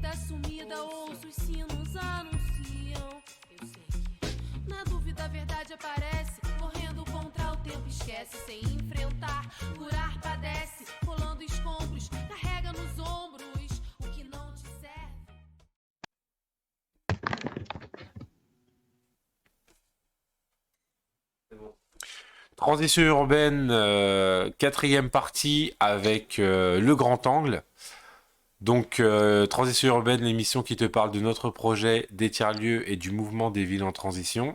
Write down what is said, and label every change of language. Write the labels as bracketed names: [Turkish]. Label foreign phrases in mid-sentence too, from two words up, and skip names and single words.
[Portuguese] sumida, ouço os sinos anunciam. Eu sei que na dúvida a verdade aparece, correndo contra o tempo esquece, sem enfrentar, curar padece, rolando escombros, carrega nos ombros o que não te serve. [French] Transition urbaine, quatrième partie avec le grand angle. Donc, Transition urbaine, l'émission qui te parle de notre projet des tiers-lieux et du mouvement des villes en transition.